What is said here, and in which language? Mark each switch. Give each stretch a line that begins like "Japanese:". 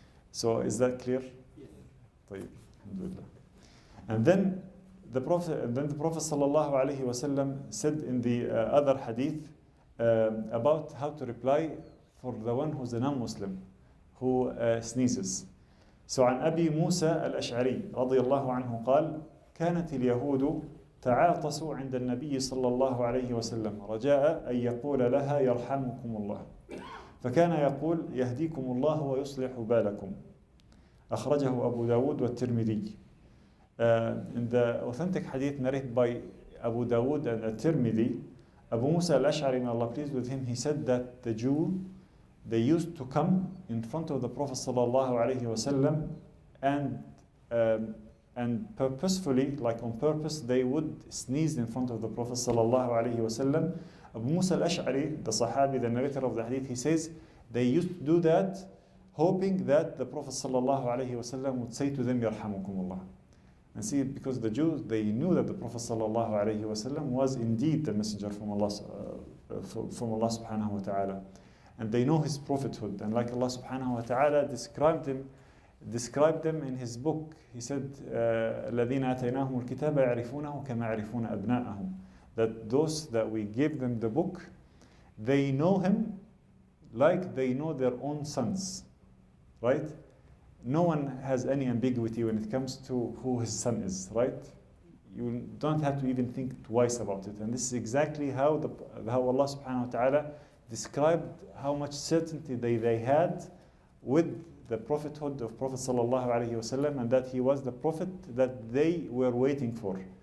English: So is that clear? Yes. Alhamdulillah. And then the Prophet sallallahu alaihi wasallam said in the other hadith about how to reply for the one who's a non-Muslim who sneezes.
Arabic: So عن أبي موسى الأشعري رضي الله عنه قال كانت اليهود تعاطسوا عند النبي صلى الله عليه وسلم رجاء أن يقول لها يرحمكم الله فكان يقول يهديكم الله ويصلح بالكم. أخرجه أبو داود والترمذي.
English: In the authentic hadith narrated by Abu Dawood and At-Tirmidhi, Abu Musa al-Ash'ari, may Allah pleased with him, he said that the Jew, they used to come in front of the Prophet sallallahu alaihi wasallam and purposefully, like on purpose, they would sneeze in front of the Prophet sallallahu alaihi wasallam. Abu Musa al-Ash'ari, the Sahabi, the narrator of the hadith, he says they used to do that hoping that the Prophet sallallahu alaihi wasallam would say to them, Yarhamukumullah. And see, because the Jews, they knew that the Prophet sallallahu alaihi wasallam was indeed the messenger from Allah subhanahu wa ta'ala. And they know his prophethood. And like Allah subhanahu wa ta'ala described them in his book. He said,
Arabic: الَّذِينَ آتَيْنَاهُمُ الْكِتَابَ يَعْرِفُونَهُ كَمَا يَعْرِفُونَ أَبْنَاءَهُم.
English: That those that we gave them the book, they know him like they know their own sons. Right? No one has any ambiguity when it comes to who his son is, right? You don't have to even think twice about it. And this is exactly how Allah subhanahu wa ta'ala described how much certainty they had with the prophethood of Prophet sallallahu alaihi wasallam, and that he was the prophet that they were waiting for.